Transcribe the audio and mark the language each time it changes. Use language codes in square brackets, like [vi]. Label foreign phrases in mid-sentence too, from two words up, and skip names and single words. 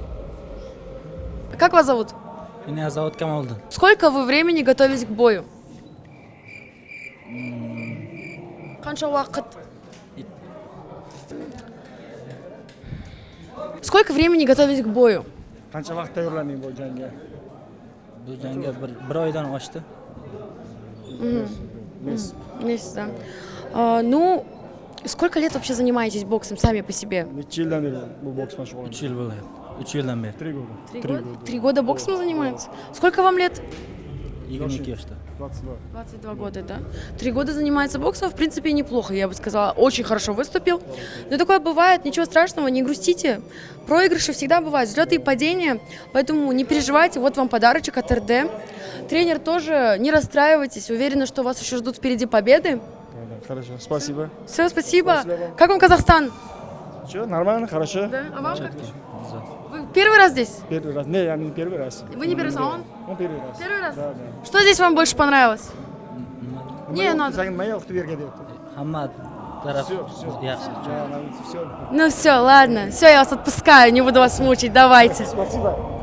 [ru] Как вас зовут? Меня зовут Камалдин. Сколько вы времени готовились к бою? [kk] Қанша уақыт? [ru] Сколько времени готовились к бою? [uz] Qancha vaqt tayyorlanding bu jangga? Bu jangga bir oydan oshdi. [ru] Месяц, да. Ну, сколько лет вообще занимаетесь боксом сами по себе? [uz] Necha yildan beri bu boks bilan shug'ullanasiz? 3 yil bo'ldi. 3 yildan beri. [ru] 3 года. 3 года? 3 года боксом занимается? Сколько вам лет? [uz] 22 yoshda. 22. [ru] 22 года, да? 3 года занимается боксом, в принципе, неплохо, я бы сказала. Очень хорошо выступил. Но такое бывает, ничего страшного, не грустите. Проигрыши всегда бывают, взлеты и падения. Поэтому не переживайте, вот вам подарочек от РД. Тренер тоже, не расстраивайтесь, уверена, что вас еще ждут впереди победы. Хорошо, спасибо. Все, спасибо. Спасибо. Как вам Казахстан? Что, нормально, хорошо? Да, а вам как? За. Вы первый раз здесь? Первый раз. Не, я не первый раз. Вы не первый раз, а он? Он первый раз. Первый раз? Да, да. Что здесь вам больше понравилось? Не, надо. [uz] Sen nima yoqdi bu yerga deyapti? Hamma taraf [ru] Все, все. [uz] yaxshi. [ru] Все. Ну все, ладно. Все, я вас отпускаю, не буду вас мучить, давайте. Спасибо.